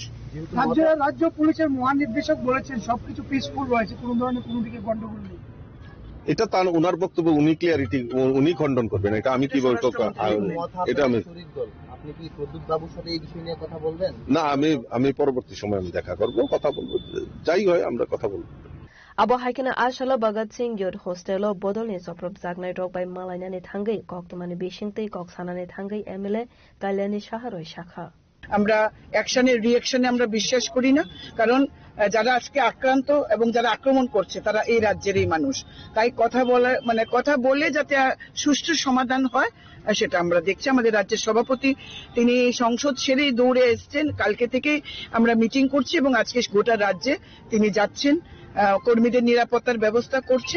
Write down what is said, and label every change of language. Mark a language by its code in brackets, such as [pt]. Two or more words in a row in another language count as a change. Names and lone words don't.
[bn] রাজ্য পুলিশের মহানির্দেশক বলেছেন সবকিছু পিসফুল রয়েছে, কোন ধরনের কোনো দিকে গন্ডগোল নেই। এটা তার ওনার বক্তব্য, উনি খণ্ডন করবেন। এটা আমি কি বলবো? এটা আপনি কি প্রদ্যুৎ বাবুর সাথে এই বিষয় নিয়ে কথা বলবেন? না, আমি পরবর্তী সময় আমি দেখা করব, কথা বলবো, যাই হয় আমরা কথা বলবো। [trp] Abo haikena ashala Bhagat Singh Youth Hostel bodolni soprop jagnai rok bai malainani thangai koktumani bishingtei koksanani thangai MLA Kalyani Shaharoi Shakha. [bn] আমরা অ্যাকশনের রিঅ্যাকশনে আমরা বিশ্বাস করি না, কারণ যারা আজকে আক্রান্ত এবং যারা আক্রমণ করছে তারা এই রাজ্যেরই মানুষ। তাই কথা বলে যাতে সুষ্ঠু সমাধান হয় সেটা আমরা দেখছি। আমাদের রাজ্যের সভাপতি তিনি সংসদ সেরেই দৌড়ে এসছেন, কালকে থেকে আমরা মিটিং করছি এবং আজকে গোটা রাজ্যে তিনি যাচ্ছেন, কর্মীদের নিরাপত্তার ব্যবস্থা করছেন।